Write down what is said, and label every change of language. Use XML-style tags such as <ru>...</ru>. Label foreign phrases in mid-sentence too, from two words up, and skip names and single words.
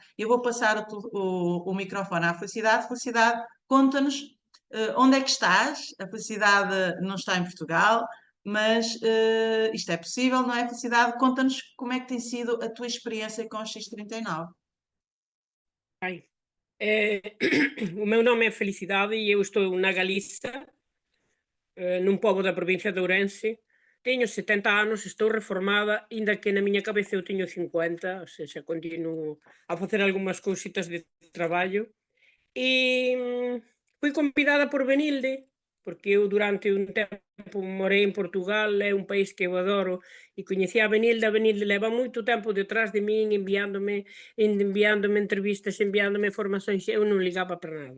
<pt>Eu vou passar o microfone à Felicidade. Felicidade, conta-nos onde é que estás. A Felicidade não está em Portugal, mas isto é possível, não é, Felicidade? Conta-nos como é que tem sido a tua experiência com o X39.</pt> <gl>Ai. O meu nome é Felicidade e eu estou na Galiza, num pobo da provincia de Ourense. Teño 70 anos, estou reformada, inda que na miña cabeza eu teño 50,</gl> <pt>ou seja,</pt> <gl>continuo a facer algunhas cousitas de traballo. E fui convidada por Benilde, porque eu durante un tempo morei en Portugal, é un país que eu adoro, e coñecía a Benilde leva moito tempo detrás de min, enviándome entrevistas, enviándome formacións, eu non ligaba para nada.</gl>